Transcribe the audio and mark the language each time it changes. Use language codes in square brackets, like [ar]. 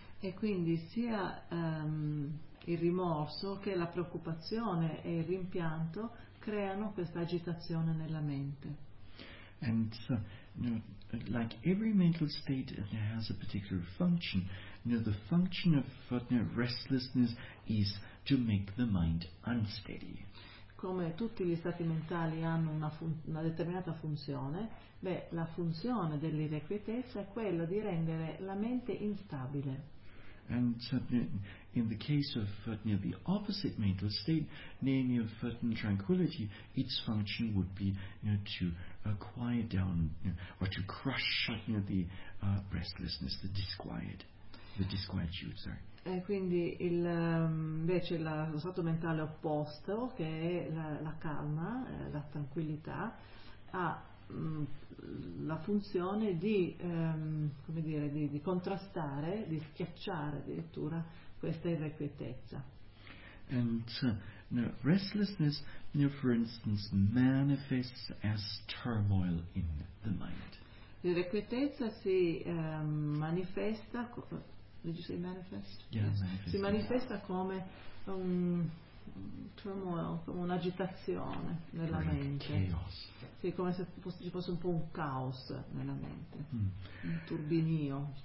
[it] E quindi sia il rimorso che la preoccupazione e il rimpianto creano questa agitazione nella mente. [en] And so, like every mental state that has a particular function, the function of restlessness is to make the mind unsteady. [it] Come tutti gli stati mentali hanno una determinata funzione, beh, la funzione dell'irrequietezza è quella di rendere la mente instabile. [en] And in the case of the opposite mental state, namely of tranquility, its function would be to quiet down or to crush the restlessness, the disquiet. the disquietude, sorry. [it] E quindi il invece la, lo stato mentale opposto, che è la, la calma, la tranquillità, ha la funzione di come dire, di contrastare, di schiacciare addirittura questa irrequietezza. [en] And restlessness, for instance, manifests as turmoil in the mind. [it] L'irrequietezza si manifesta. [en] Did you say manifest? Yeah, yes. Manifest. [it] Si manifesta come un turmoil, come un'agitazione nella [en] like [it] mente. [en] Chaos. [it] Sì, come se ci fosse un po' un caos nella mente, un turbinio.